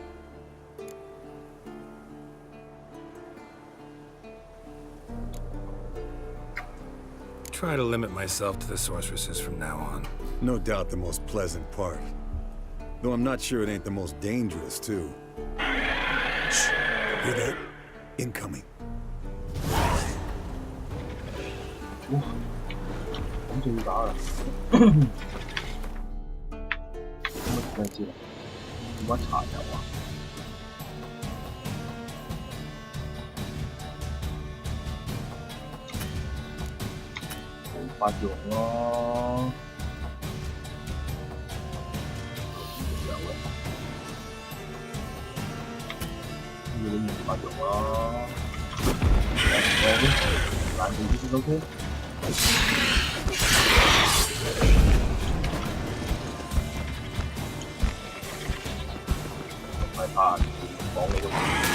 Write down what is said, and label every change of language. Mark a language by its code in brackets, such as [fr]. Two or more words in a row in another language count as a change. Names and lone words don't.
[en] Try to limit myself to the sorceresses from now on. No doubt the most pleasant part. Though I'm not sure it ain't the most dangerous, too. Shh! Hear that? Incoming. [ko] 엄청 나아. 정말 지금 누가 차냐고. 빠져. 빠져. 난 여기서 저렇게. [vi] phải thả bọn này luôn.